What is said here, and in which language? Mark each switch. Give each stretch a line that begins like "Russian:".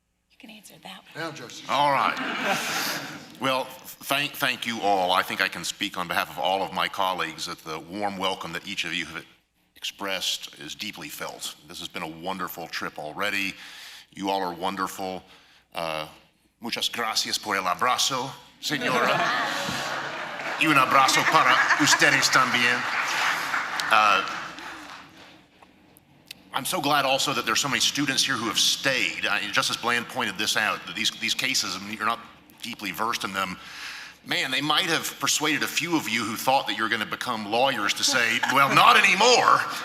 English: You can answer that one. Now, Justice. All right. Well, thank you all. I think I can speak on behalf of all of my colleagues that the warm welcome that each of you have expressed is deeply felt. This has been a wonderful trip already. You all are wonderful.
Spanish: Muchas gracias por el abrazo, señora. Y un abrazo para ustedes también.
English: I'm so glad also that there's so many students here who have stayed. Justice Bland pointed this out, that these cases, I mean, you're not deeply versed in them. Man, they might have persuaded a few of you who thought that you're going to become lawyers to say, well, not anymore.